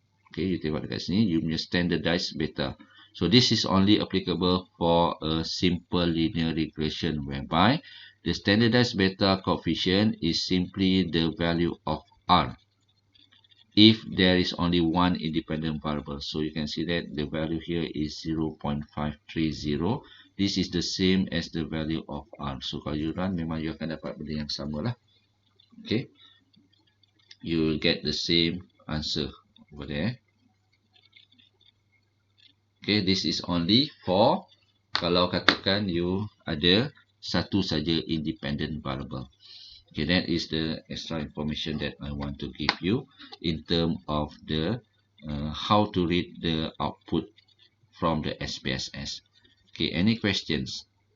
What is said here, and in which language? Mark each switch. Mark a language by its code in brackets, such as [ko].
[en] Okay, [ms] you tengok dekat sini, you punya standardized beta. [en] So this is only applicable for a simple linear regression whereby the standardized beta coefficient is simply the value of R if there is only one independent variable. So you can see that the value here is 0.530. This is the same as the value of R. [ms] So kalau you run, memang you akan dapat benda yang sama lah. [en] Okay, you will get the same answer over there. Okay, this is only for [ms] kalau katakan you ada satu saja [en] independent variable. Okay, that is the extra information that I want to give you in terms of the how to read the output from the SPSS. Okay, any questions?